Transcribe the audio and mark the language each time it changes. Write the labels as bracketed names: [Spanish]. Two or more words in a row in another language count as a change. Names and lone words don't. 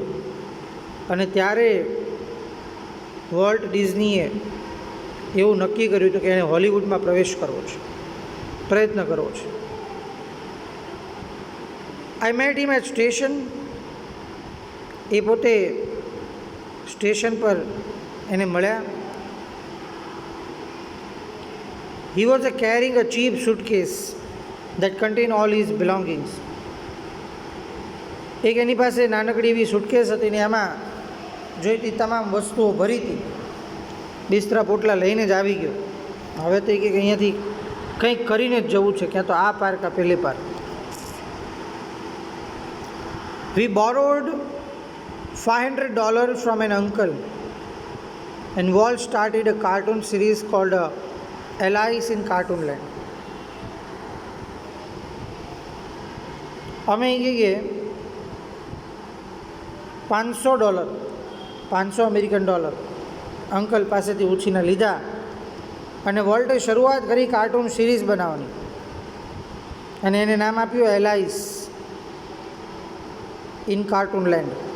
[Gujarati] અને ત્યારે વોલ્ટ ડિઝનીએ એવું નક્કી કર્યું હતું કે એણે હોલિવૂડમાં પ્રવેશ કરવો છે, પ્રયત્ન કરવો છે. [English] I met him at station. [Gujarati] એ પોતે સ્ટેશન પર એને મળ્યા. [English] He was carrying a cheap suitcase that contained all his belongings. [Gujarati] એક એની પાસે નાનકડી એવી સુટકેસ હતી ને એમાં જોઈતી તમામ વસ્તુઓ ભરી હતી. બિસ્તરા પોટલા લઈને જ આવી ગયો. હવે તો કે અહીંયાથી કંઈક કરીને જ જવું છે, ક્યાં તો આ પાર કાં પેલે પાર. [English] We borrowed $500 from an uncle, and Walt started a cartoon series called Alice in Cartoonland. [Gujarati] અમે કહીએ $500 [English] American dollar [Gujarati] અંકલ પાસેથી ઉછીને લીધા અને વોલ્ટે શરૂઆત કરી [English] cartoon series [Gujarati] બનાવવાની, અને એને નામ આપ્યું એલાઇસ ઇન કાર્ટૂનલેન્ડ.